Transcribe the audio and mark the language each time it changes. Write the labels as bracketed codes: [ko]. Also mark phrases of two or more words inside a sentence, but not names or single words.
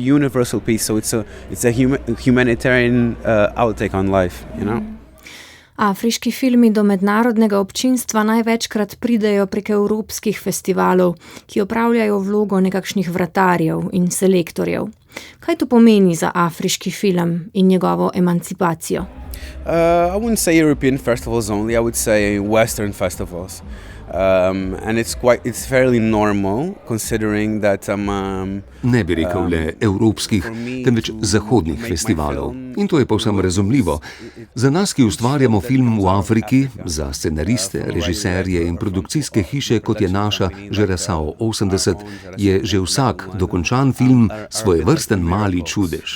[sl] Afriški filmi do mednarodnega občinstva največkrat pridejo prek evropskih festivalov, ki opravljajo vlogo nekakšnih vratarjev in selektorjev. Kaj to pomeni za afriški film in njegovo emancipacijo? [en] I wouldn't say European festivals only, I would say Western festivals. And it's fairly normal considering that [sl] Ne bi rekel le evropskih, temveč zahodnih festivalov. In to je povsem razumljivo. Za nas, ki ustvarjamo film v Afriki, za scenariste, režiserje in produkcijske hiše, kot je naša Žerasao 80, je že vsak dokončan film svojevrsten mali čudež.